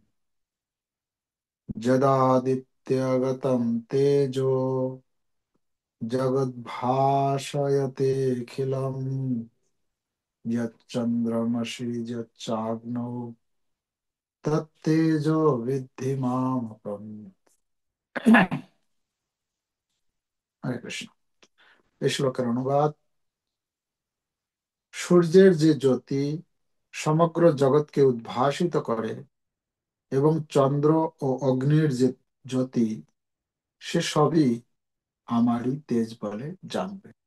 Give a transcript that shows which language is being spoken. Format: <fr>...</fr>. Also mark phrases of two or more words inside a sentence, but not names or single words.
<sa>जदादित्यगतं तेजो जगद्भाषयतेऽखिलम् यच्चन्द्रमसि यच्चाग्नौ तत्तेजो विद्धि मामकम्। हरे कृष्ण।</sa> <bn>এই শ্লোকের অনুবাদ: সূর্যের যে জ্যোতি সমগ্র জগৎকে উদ্ভাসিত করে এবং চন্দ্র ও অগ্নির যে জ্যোতি সে সবই আমারই তেজ বলে জানবে।</bn>